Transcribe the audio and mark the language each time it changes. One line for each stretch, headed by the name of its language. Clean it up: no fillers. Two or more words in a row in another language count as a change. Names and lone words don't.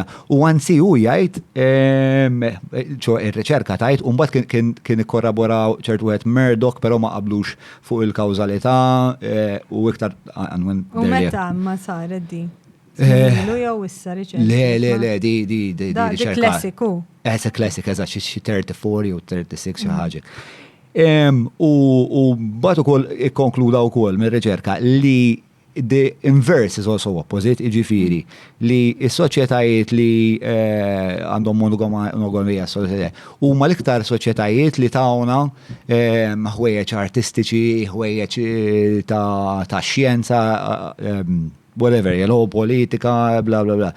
Maltese: U anzi hu jgħid ir-riċerka tgħid u mbagħad kien ikkorraboraw ċertu wieħed Murdoch però ma qablux fuq il-kawżalità u iktar U meta ma saret di? Ilu jew issa riċerka? Le, di riċerka. Klassiku.
English: It's a classic,
Maltese: eżatt xi 34 u 36 xi ħaġa. U bat ukoll ikkonkluda wkoll mir-riċerka li
English: the inverse is also opposite,
Maltese: iġifieri li s-soċjetajiet li għandhom monogamija huma l-iktar soċjetajiet li tawna ħwejjeġ artistiċi, ħwejjeġ ta' xjenza, whatever, jew politika, bla bla bla.